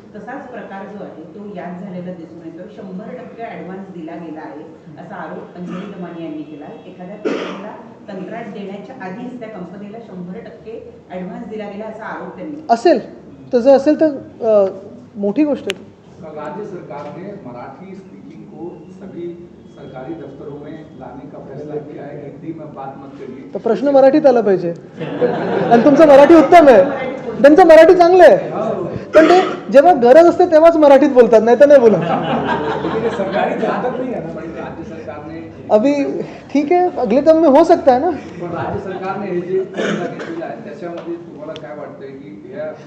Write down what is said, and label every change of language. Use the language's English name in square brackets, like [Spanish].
[Marathi] तसाच प्रकार जो आहे तो यात झालेला दिसून येतो। 100% ॲडव्हान्स दिला गेला आहे असा आरोप अंजली दमानी यांनी केला। एखाद्या कंपनीला कंत्राट देण्याच्या आधीच त्या कंपनीला 100% ॲडव्हान्स दिला गेला असा आरोप त्यांनी असेल, तसं असेल तर मोठी गोष्ट आहे। [Hindi] कल राज्य सरकार ने मराठी स्पीकिंग को सभी सरकारी दफ्तरों में लाने का फैसला किया है। हिंदी में बात मत करिए। [Marathi] तर प्रश्न मराठीत आला पाहिजे आणि तुमचं मराठी उत्तम आहे, त्यांचं मराठी चांगलं आहे, पण ते जेव्हा गरज असते तेव्हाच मराठीत बोलतात, नाही तर नाही बोलत। [Hindi] लेकिन ये सरकारी जानकारी नहीं है ना। राज्य सरकार ने अभी ठीक है, अगले दम में हो सकता है ना। [Marathi] पण राज्य सरकारने हे जे फैसला घेतलेला आहे त्याच्यामध्ये तुम्हाला काय वाटतंय की या